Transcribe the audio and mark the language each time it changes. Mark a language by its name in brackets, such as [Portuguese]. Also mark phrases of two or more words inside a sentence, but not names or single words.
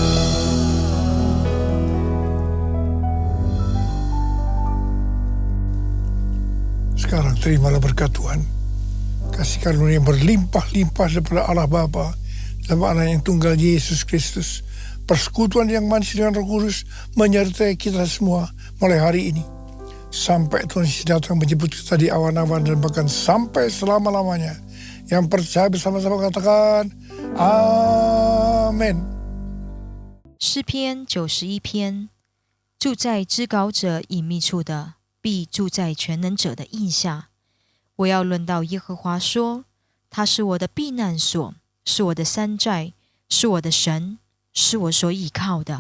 [Indonesian] Sekarang terimalah berkat Tuhan, kasih karunia yang berlimpah-limpah daripada Allah Bapa dalam anak yang tunggal Yesus Kristus, persekutuan yang manis dengan Roh Kudus menyertai kita semua mulai hari ini sampai Tuhan Yesus datang menjemput kita di awan-awan dan bahkan sampai selama-lamanya. Yang percaya bersama-sama katakan Amin. [Chinese] 诗篇91篇，住在至高者隐秘处的，必住在全能者的荫下。我要论到耶和华说，他是我的避难所，是我的山寨，是我的神，是我所倚靠的。